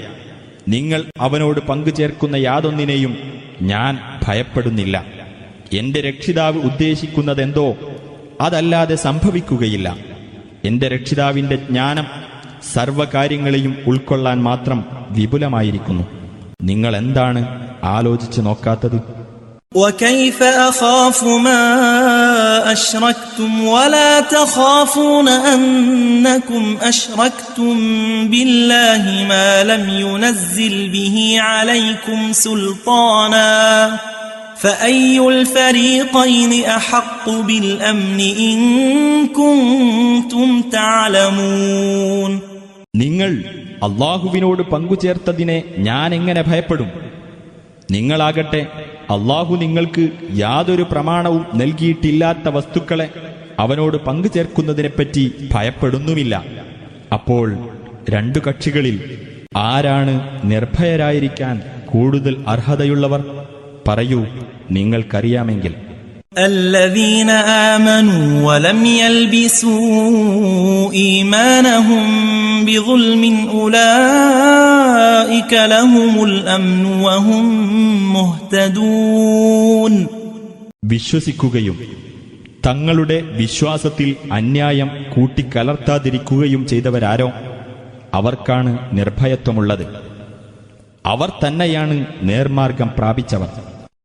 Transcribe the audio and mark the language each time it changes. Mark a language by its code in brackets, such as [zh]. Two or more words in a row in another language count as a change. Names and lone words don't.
[ml] നിങ്ങൾ അവനോട് പങ്കുചേർക്കുന്ന യാതൊന്നിനെയും ഞാൻ ഭയപ്പെടുന്നില്ല. എന്റെ രക്ഷിതാവ് ഉദ്ദേശിക്കുന്നതെന്തോ അതല്ലാതെ സംഭവിക്കുകയില്ല. എന്റെ രക്ഷിതാവിന്റെ ജ്ഞാനം സർവകാര്യങ്ങളെയും ഉൾക്കൊള്ളാൻ മാത്രം വിപുലമായിരിക്കുന്നു. നിങ്ങൾ എന്താണ് ആലോചിച്ചു നോക്കാത്തത്? [ar] وكيف أخاف ما أشركتم ولا تخافون أنكم أشركتم بالله ما لم ينزل به عليكم سلطانا فأي الفريقين أحق بالأمن إن كنتم تعلمون. [ml] നിങ്ങൾ അല്ലാഹുവിനോട് പങ്കുചേർത്തതിനെ ഞാൻ എങ്ങനെ ഭയപ്പെടും? നിങ്ങളാകട്ടെ അല്ലാഹു നിങ്ങൾക്ക് യാതൊരു പ്രമാണവും നൽകിയിട്ടില്ലാത്ത വസ്തുക്കളെ അവനോട് പങ്കുചേർക്കുന്നതിനെപ്പറ്റി ഭയപ്പെടുന്നുമില്ല. അപ്പോൾ രണ്ടു കക്ഷികളിൽ ആരാണ് നിർഭയരായിരിക്കാൻ കൂടുതൽ അർഹതയുള്ളവർ? പറയൂ, നിങ്ങൾക്കറിയാമെങ്കിൽ. [ar] الذين آمنوا ولم يلبسوا إيمانهم بظلم أولئك لهم الأمن وهم مهتدون. [ml] വിശ്വസിക്കുകയും തങ്ങളുടെ വിശ്വാസത്തിൽ അന്യായം കൂട്ടിക്കലർത്താതിരിക്കുകയും ചെയ്തവരാരോ അവർക്കാണ് നിർഭയത്വമുള്ളത്. അവർ തന്നെയാണ് നേർമാർഗം പ്രാപിച്ചവർ.